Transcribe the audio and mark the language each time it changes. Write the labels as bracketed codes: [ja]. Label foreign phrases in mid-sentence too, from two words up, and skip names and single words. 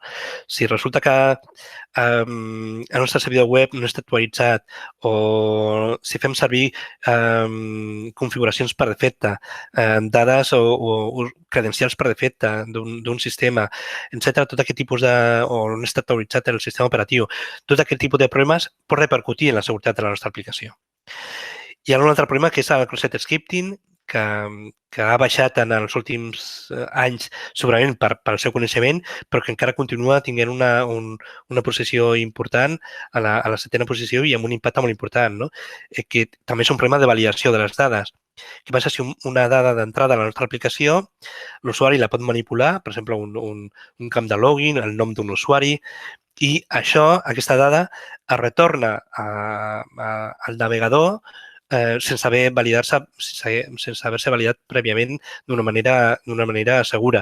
[ca] Si resulta que el nostre servidor web no està actualitzat o si fem servir configuracions per defecte, dades o credencials per defecte d'un sistema, etc., tot aquest tipus o no està actualitzat el sistema operatiu, tot aquest tipus de problemes pot repercutir en la seguretat de la nostra aplicació. Hi ha un altre problema que és el [en] cross-site scripting, [ca] que ha baixat en els últims anys segurament pel seu coneixement, però que encara continua tenint una posició important a la setena posició i amb un impacte molt important, no? Que també és un problema de validació de les dades. Què passa si una dada d'entrada a la nostra aplicació l'usuari la pot manipular, per exemple, un camp de login, el nom d'un usuari, i aquesta dada es retorna al navegador sense haver-se validat prèviament d'una manera segura.